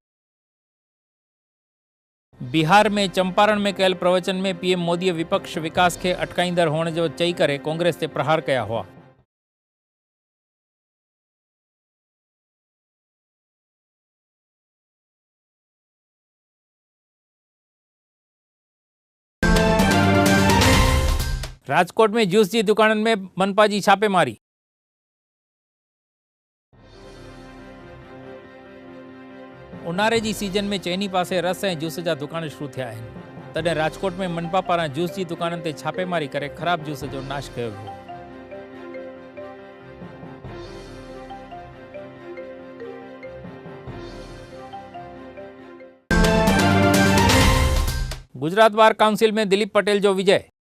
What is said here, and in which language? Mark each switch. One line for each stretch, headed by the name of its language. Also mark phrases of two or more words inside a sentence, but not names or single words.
Sindhi: बिहार में चंपारण में कयल प्रवचन में पीएम मोदीअ विपक्ष विकास के अटकाईंदड़ हुअण जो चई करे कांग्रेस ते प्रहार कया हुआ। राजकोट में जूस जी दुकानन में मनपा जी छापेमारी। उन्हारे जी सीजन में चैनी पासे रस ऐं जूस जा दुकान शुरू थिया आहिनि। तॾहिं राजकोट में मनपा पारां जूस जी दुकाननि ते छापेमारी करे ख़राब जूस जो नाश कयो वियो। गुजरात बार काउंसिल में दिलीप पटेल जो विजय।